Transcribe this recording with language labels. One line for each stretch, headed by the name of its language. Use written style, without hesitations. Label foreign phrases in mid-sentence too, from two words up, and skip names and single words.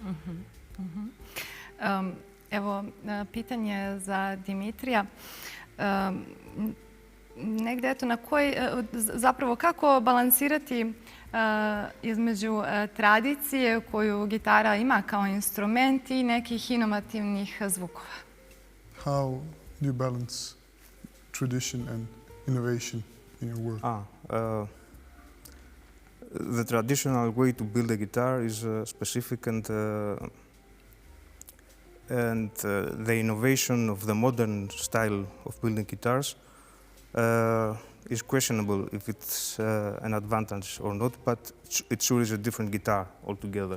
Serbian: Evo, pitanje za Dimitrija. Negdje, eto, zapravo kako balansirati između tradicije koju gitara ima kao instrument i nekih inovativnih zvukova?
English: How do you balance tradition and innovation in your work? The traditional way to build a guitar is specific, and the innovation of the modern style of building guitars is questionable if it's an advantage or not, but it sure is a different guitar altogether.